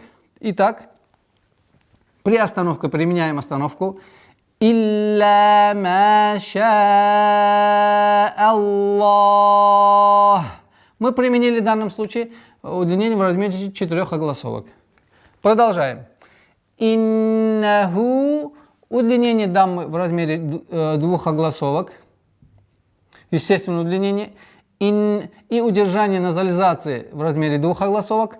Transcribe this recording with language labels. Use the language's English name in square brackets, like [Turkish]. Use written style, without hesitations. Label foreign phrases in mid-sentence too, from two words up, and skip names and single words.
[Russian] Итак, при остановке применяем остановку. [Arabic] إلا ما شاء الله. [Russian] Мы применили в данном случае удлинение в размере 4 огласовок. Продолжаем. Иннаху. Удлинение даммы в размере 2 огласовок. Естественное удлинение. И удержание назализации в размере 2 огласовок.